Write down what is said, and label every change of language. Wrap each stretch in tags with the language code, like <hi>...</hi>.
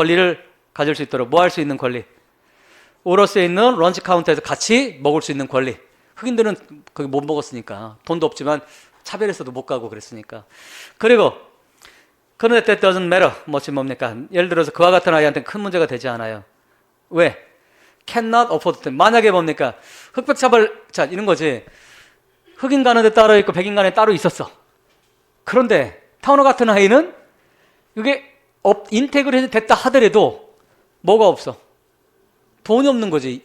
<ko>권리를 가질 수 있도록 뭐 할 수 있는 권리. 오러스에 있는 런치 카운터에서 같이 먹을 수 있는 권리. 흑인들은 거기 못 먹었으니까. 돈도 없지만 차별해서도 못 가고 그랬으니까. 그리고 그런데</ko> <en>that doesn't matter.</en> <ko>뭡니까? 예를 들어서 그와 같은 아이한테는 큰 문제가 되지 않아요. 왜?</ko> <en>cannot afford them.</en> <ko>만약에 뭡니까? 흑백 차별, 자, 이런 거지. 흑인 가는 데 따로 있고 백인 가는 데 따로 있었어. 그런데 타우너 같은 아이는 이게 인테그레이션 됐다 하더라도 뭐가 없어? 돈이 없는 거지.</ko>